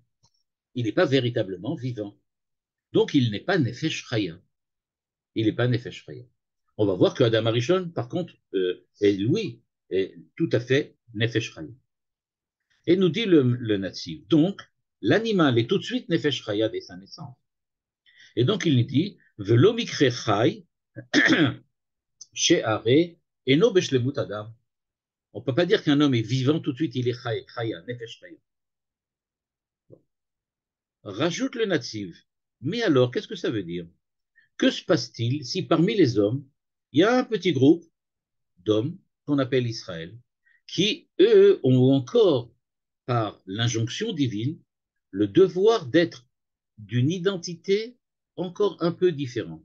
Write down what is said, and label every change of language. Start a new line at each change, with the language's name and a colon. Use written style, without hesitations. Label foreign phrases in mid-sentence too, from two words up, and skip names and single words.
French: Il n'est pas véritablement vivant. Donc, il n'est pas
Hebrew: Nefesh Chaya.
French: Il n'est pas
Hebrew: Nefesh Chaya.
French: On va voir que Adam Arishon, par contre, lui, est tout à fait
Hebrew: Nefesh Chaya.
French: Et nous dit le natif, donc, l'animal est tout de suite
Hebrew: Nefesh Chaya
French: dès sa naissance. Et donc, il nous dit,
Hebrew: Velo mikre chai, she'are, eno beshlemut adam.
French: On ne peut pas dire qu'un homme est vivant tout de suite, il est chaya,
Hebrew: Nefesh Chaya.
French: Rajoute le natif. Mais alors, qu'est-ce que ça veut dire? Que se passe-t-il si parmi les hommes, il y a un petit groupe d'hommes qu'on appelle Israël, qui, eux, ont encore, par l'injonction divine, le devoir d'être d'une identité encore un peu différente.